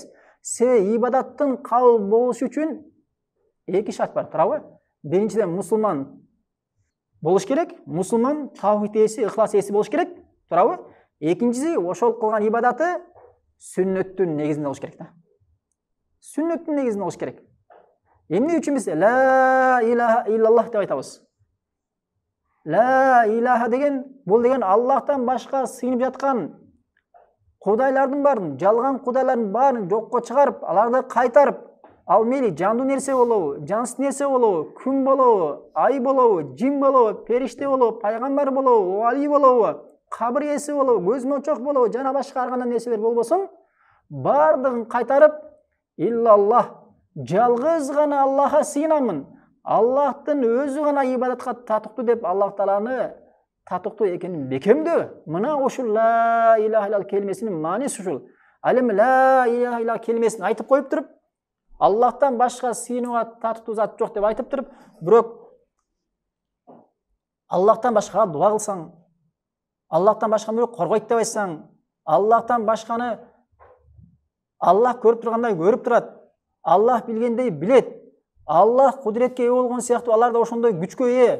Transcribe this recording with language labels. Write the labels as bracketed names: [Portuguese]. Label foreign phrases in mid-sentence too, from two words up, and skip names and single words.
[Kyrgyz] Себеби ибадаттын кабыл болушу үчүн 2 шарт бар, туурабы? Биринчиден мусулман болуш керек, мусулман тавхид ээси, ыхлас ээси болуш керек, туурабы? Экинчиси, ошол кылган ибадаты сүннөттүн негизинде болуш керек да. Сүннөттүн негизинде болуш керек. Эмне үчүн биз [Arabic] لا إله إلا الله [Kyrgyz] деп айтабыз? [Arabic] لا إله [Kyrgyz] деген, бул деген Аллахтан башка сыйынып жаткан кудайлардын баарын, жалган кудайлардын баарын жокко чыгарып, аларды кайтарып, ал мейли жандуу нерсе болобу, жансыз нерсе болобу, күн болобу, ай болобу, жин болобу, периште болобу, пайгамбар болобу, вали болобу, кабыр ээси болобу, көз мончок болобу, жана башка ар кандай нерселер болбосун, баардыгын кайтарып, иллаллах, жалгыз гана Аллахка сыйынамын, Аллахтын өзү гана ибадатка татыктуу деп Аллах Тааланы татыктуу экенин бекемдөө. Мына ушул [Arabic] لا إله إلا الله [Kyrgyz] келмесинин мааниси ушул. Ал эми [Arabic] لا إله إلا الله [Kyrgyz] келмесин айтып коюп туруп, Аллахтан башка сыйынууга татыктуу зат жок деп айтып туруп, бирок Аллахтан башкага дуа кылсаң, Аллахтан башка бирок коргойт деп айтсаң, Аллахтан башканы Аллах көрүп тургандай көрүп турат, Аллах билгендей билет, Аллах кудуретке ээ болгон сыяктуу алар да ошондой күчкө ээ.